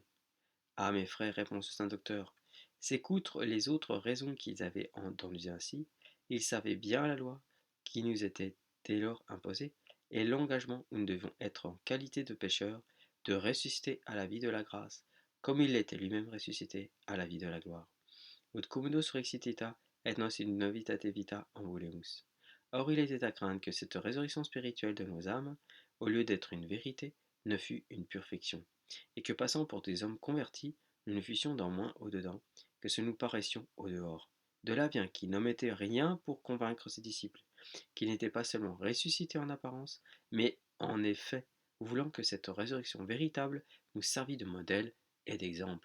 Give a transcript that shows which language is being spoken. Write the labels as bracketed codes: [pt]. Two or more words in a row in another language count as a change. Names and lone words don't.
[fr] Ah, mes frères, répond ce saint docteur, c'est qu'outre les autres raisons qu'ils avaient entendues ainsi, ils savaient bien la loi qui nous était dès lors imposée, et l'engagement où nous devions être en qualité de pécheurs, de ressusciter à la vie de la grâce, comme il l'était lui-même ressuscité à la vie de la gloire. [la] Ut cummundo surexitita, et nos in novitate vita ambulemus. [fr] Or il était à craindre que cette résurrection spirituelle de nos âmes, au lieu d'être une vérité, ne fût une pure fiction, et que passant pour des hommes convertis, nous ne fussions dans moins au-dedans que ce nous paraissions au-dehors. De là vient qu'il n'omettait rien pour convaincre ses disciples, qu'il n'était pas seulement ressuscité en apparence, mais en effet, voulant que cette résurrection véritable nous servît de modèle et d'exemple.